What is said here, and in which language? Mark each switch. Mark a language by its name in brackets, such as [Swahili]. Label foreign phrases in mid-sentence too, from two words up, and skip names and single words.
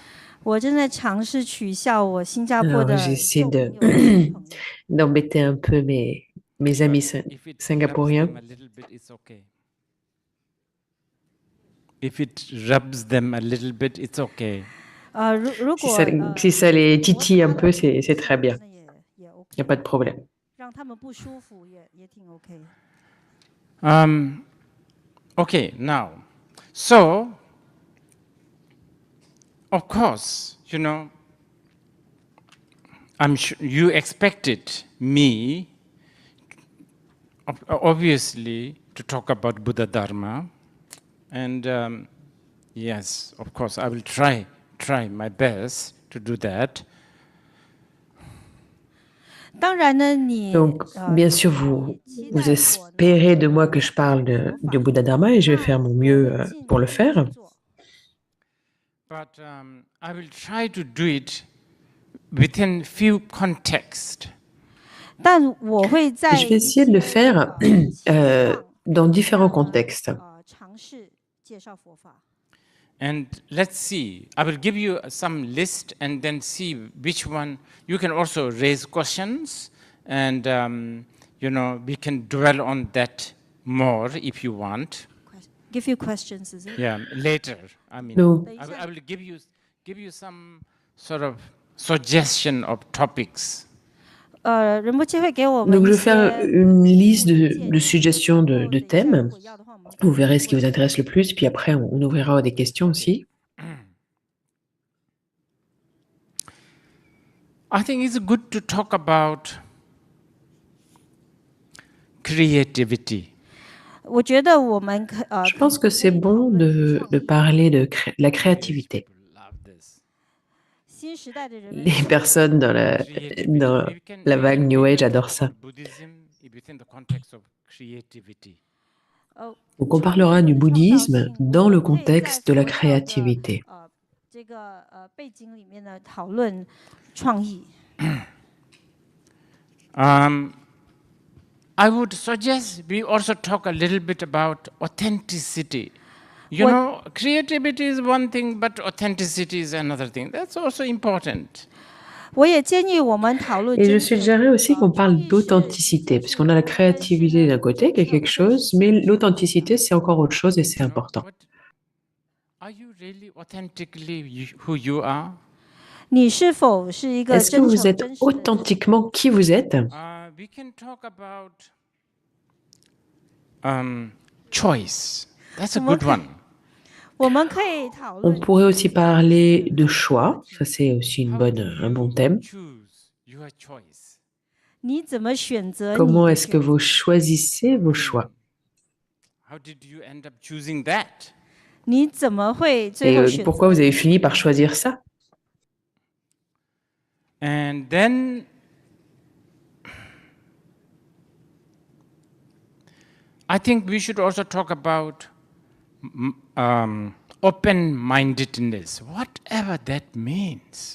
[Chinese] 我正在尝试取笑我新加坡 [French] Alors, [Chinese] 的 [French] j'essaie [Chinese] 旧 [French] de [Chinese] 朋友。 [French] d'embêter un peu mes amis [English] If it rubs [French] singapouriens. [English] them a little bit, it's okay. If it rubs them a little bit, it's okay. [Chinese] 如 [French] Si [Chinese] 果 [French] si ça les titille un peu, c'est très bien. [Chinese] 那也 OK， [French] Il n'y a pas de problème. [Chinese] 让他们不舒服也挺 OK。 [English] Okay, now, so, of course, I'm sure you expected me, obviously, to talk about Buddha Dharma. And yes, of course, I will try my best to do that. [Chinese] 当然呢，你 [French] Donc, bien sûr, vous espérez de moi que je parle de Bouddha Dharma et je vais faire mon mieux pour le faire. [English] But I will try to do it within few contexts. [Chinese] 但我会在 [French] Je vais essayer de le faire dans différents contextes. [Chinese] 尝试介绍佛法。 [English] And let's see, I will give you some list and then see which one. You can also raise questions and, we can dwell on that more if you want. Give you questions, is it? Yeah, later. I mean, No. I will give you some sort of suggestion of topics. [Chinese] 仁波切会给我们 [French] Donc, je [Chinese] 一 [French] vais faire [Chinese] 些 [French] une liste [Chinese] 建 [French] de [Chinese] 议 [French] suggestions [Chinese] 然后 [French] de [Chinese] 等一下如 [French] thèmes. [Chinese] 果要的话，我们 [French] Vous verrez ce qui vous intéresse le plus, puis après, on ouvrira des questions aussi. [English] I think it's good to talk about creativity. [Chinese] 我觉得我们 [French] Je pense que c'est bon de parler de la créativité. [English] Love this. [Chinese] 新时代的人们 [French] Les personnes dans la vague New Age adorent ça. [English] Buddhism within the context of creativity. [French] Donc, on parlera du bouddhisme dans le contexte de la créativité. [Chinese] 这个背景里面呢讨论创意。 [English] I would suggest we also talk a little bit about authenticity. You know, creativity is one thing, but authenticity is another thing. That's also important. [Chinese] 我也建议我们讨论 [French] Et je suggérerais aussi qu'on parle d'authenticité, parce qu'on a la créativité d'un côté, qui est quelque chose, mais l'authenticité, c'est encore autre chose et c'est important. [English] Are you really authentically who you are? [Chinese] 你是否是一个 [French] Est-ce que [Chinese] 真 [French] vous [Chinese] 诚 [French] êtes [Chinese] 真实的人？ [French] authentiquement qui vous êtes? [English] We can talk about choice. That's a good one. [Chinese] 我们可以讨 [French] On [Chinese] 论 [French] pourrait aussi parler de choix, ça c'est aussi un bon thème. [English] Choose your choice. [Chinese] 你怎么选择你 [French] Comment [Chinese] 的 [French] est-ce que [Chinese] 选择 [French] vous choisissez vos choix? [English] How did you end up choosing that? [Chinese] 你怎么会最 [French] Et [Chinese] 后选 [French] pourquoi [Chinese] 择 [French] vous avez fini par choisir ça? [English] And then I think we should also talk about open-mindedness, whatever that means.